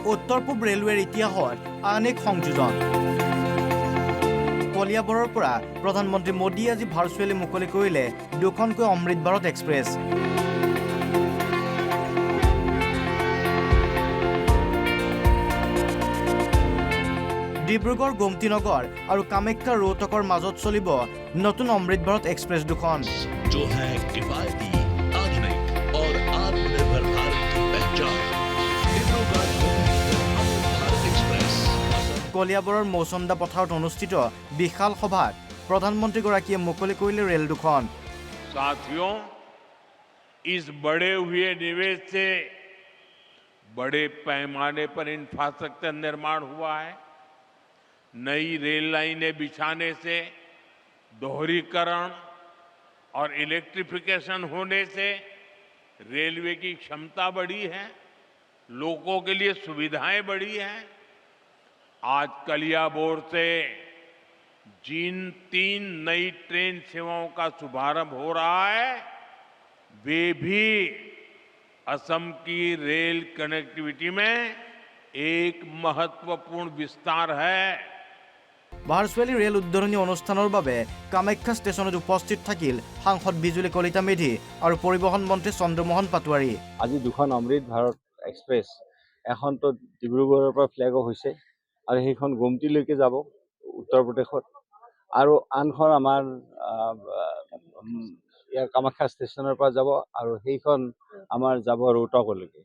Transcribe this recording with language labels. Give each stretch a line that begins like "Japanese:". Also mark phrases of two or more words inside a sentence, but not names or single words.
Assamese: উত্তৰ পূব ৰেলৱেৰ ইতিহাসত আন এক সংযোজন। কলিয়াবৰৰ পৰা প্ৰধানমন্ত্ৰী মোদীয়ে আজি ভাৰ্চুৱেলি মুকলি কৰিলে দুখনকৈ অমৃত ভাৰত এক্সপ্ৰেছ। ডিব্ৰুগড় গোমতীনগৰ আৰু কামাখ্যা ৰোহটকৰ মাজত চলিব নতুন অমৃত ভাৰত এক্সপ্ৰেছ দুখন।
Hindi: जो है किफायती, आधुनिक और आत्मनिर्भर भारत की पहचान। डिब्रूगढ़ अमृत भारत एक्सप्रेस।
Assamese: কলিয়াবৰৰ মৌচন্দা পথাৰত অনুষ্ঠিত বিশাল সভাত প্ৰধানমন্ত্ৰীগৰাকীয়ে মুকলি কৰিলে ৰেল দুখন।
Hindi: साथियों, इस बढ़े हुए निवेश से बड़े पैमाने पर इंफ्रास्ट्रक्चर निर्माण हुआ है। नई रेल लाइनें बिछाने से दोहरीकरण और इलेक्ट्रिफिकेशन होने से रेलवे की क्षमता बढ़ी है, लोगों के लिए सुविधाएं बढ़ी हैं। आज कलियाबोर से जिन 3 नई ट्रेन सेवाओं का शुभारंभ हो रहा है, वे भी असम की
English: rail connectivity
Hindi: में एक महत्वपूर्ण विस्तार है।
Assamese: ভাৰ্চুৱেলি ৰেল উদ্বোধনী অনুষ্ঠানৰ বাবে কামাখ্যা ষ্টেচনত উপস্থিত থাকিল সাংসদ বিজুলী কলিতা মেধি আৰু পৰিবহণ মন্ত্ৰী চন্দ্ৰমোহন পাটোৱাৰী। আজি দুখন অমৃত ভাৰত এক্সপ্ৰেছ, এখনতো ডিব্ৰুগড়ৰ পৰা
English: flag off
Assamese: হৈছে আৰু সেইখন গোমতীলৈকে যাব উত্তৰ প্ৰদেশত, আৰু আনখন আমাৰ ইয়াৰ কামাখ্যা ষ্টেচনৰ পৰা যাব আৰু সেইখন আমাৰ যাব ৰোহটকলৈকে।